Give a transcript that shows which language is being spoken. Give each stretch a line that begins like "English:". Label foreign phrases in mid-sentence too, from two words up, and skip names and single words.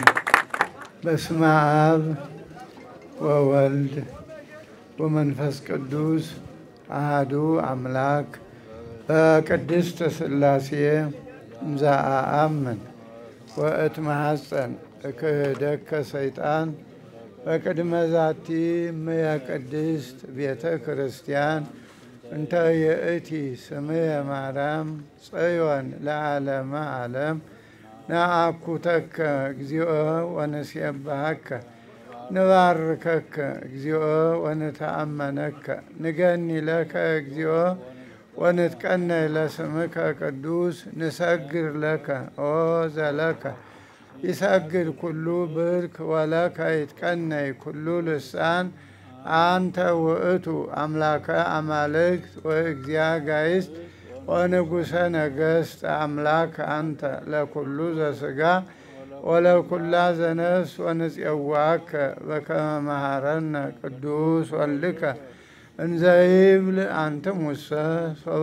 Geez: በስመ አብ ወወልድ ወመንፈስ ቅዱስ አሐዱ አምላክ በቅድስት ሥላሴ እምዘአአምን ወእትመሐፀን እክህደከ ሰይጣን በቅድመ ዛቲ እምየ ቅድስት ቤተ ክርስቲያን እንተ ይእቲ ስምየ ማርያም ጽዮን ለዓለመ ዓለም ነአኩተከ እግዚኦ ወንሴብሐከ ንባርከከ እግዚኦ ወንተአመነከ ንገኒ ለከ እግዚኦ ወንትቀነይ ለስምከ ቅዱስ ንሰግር ለከ ኦ ዘለከ ይሰግድ ኩሉ ብርክ ወለከ ይትቀነይ ኩሉ ልሳን አንተ ውእቱ አምላከ አማልክት ወእግዚአ ጋይስት ወንጉሰ ነገሥት አምላክ አንተ ለኩሉ ዘሥጋ ወለኩላ ዘነፍስ ወንፄዋከ በከመ መሐረነ ቅዱስ ወልድከ እንዘ ይብል አንትሙሰ ሶበ